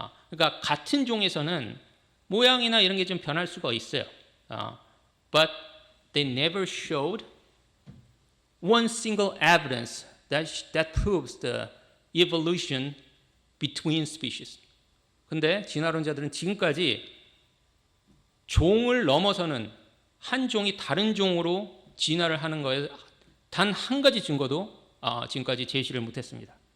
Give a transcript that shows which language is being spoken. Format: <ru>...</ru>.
<ko>그러니까 같은 종에서는 모양이나 이런 게 좀 변할 수가 있어요.</ko> <en>But they never showed one single evidence that proves the evolution between species.</en> <ko>근데 진화론자들은 지금까지 종을 넘어서는 한 종이 다른 종으로 진화를 하는 거에 단 한 가지 증거도 지금까지 제시를 못했습니다.</ko>